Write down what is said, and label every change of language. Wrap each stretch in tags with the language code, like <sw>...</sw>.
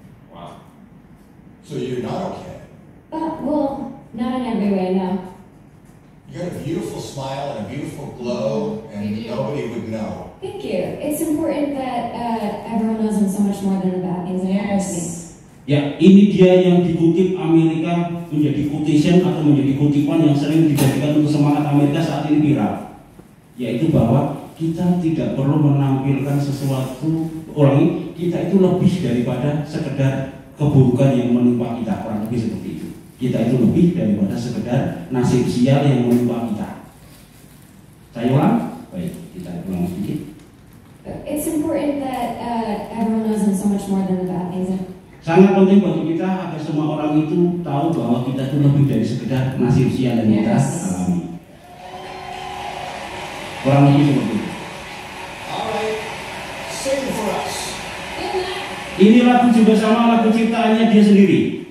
<en>Wow. So you're not okay. Well, not in every way, no. You got a beautiful smile and a beautiful glow, and nobody would know. Thank you. It's important that everyone knows I'm so much more than the bad things that happen to me.</en> <id>Ya, ini dia yang dikutip Amerika menjadi quotation atau menjadi kutipan yang sering dijadikan untuk semangat Amerika saat ini viral. Yaitu bahwa kita tidak perlu menampilkan sesuatu orang, kita itu lebih daripada sekedar keburukan yang menimpa kita, kurang lebih seperti itu. Kita itu lebih daripada sekedar nasib sial yang menimpa kita. Saya ulang, baik, kita ulang sedikit.</id> <en>It's important that everyone knows I'm so much more than the bad things.</en> <id>Sangat penting bagi kita agar semua orang itu tahu bahwa kita itu lebih dari sekedar nasib sial yang kita alami. Kurang lebih seperti itu.</id> <en>Alright, sing for us.</en> <id>Ini lagu juga sama lagu ciptaannya dia sendiri.</id>